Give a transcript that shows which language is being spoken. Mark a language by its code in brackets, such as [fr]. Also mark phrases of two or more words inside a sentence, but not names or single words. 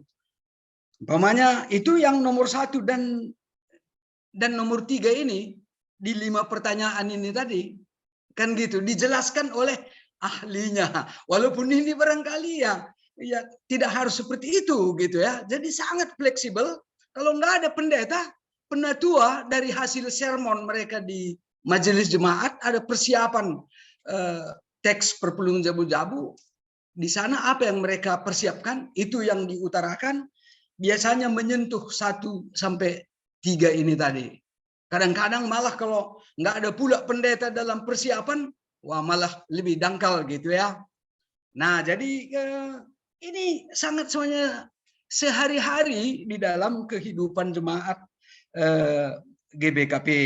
[id] Umpamanya itu yang nomor 1 dan nomor 3 ini di 5 pertanyaan ini tadi kan gitu dijelaskan oleh ahlinya. Walaupun ini barangkali ya tidak harus seperti itu gitu ya. Jadi sangat fleksibel. Kalau nggak ada pendeta, penatua dari hasil sermon mereka di majelis jemaat, ada persiapan teks [btx] perpulungan jabu-jabu. [id] Di sana apa yang mereka persiapkan itu yang diutarakan, biasanya menyentuh 1 sampai 3 ini tadi. Kadang-kadang malah kalau nggak ada pula pendeta dalam persiapan, wah malah lebih dangkal gitu ya. Nah jadi ini sangat semuanya sehari-hari di dalam kehidupan jemaat GBKP.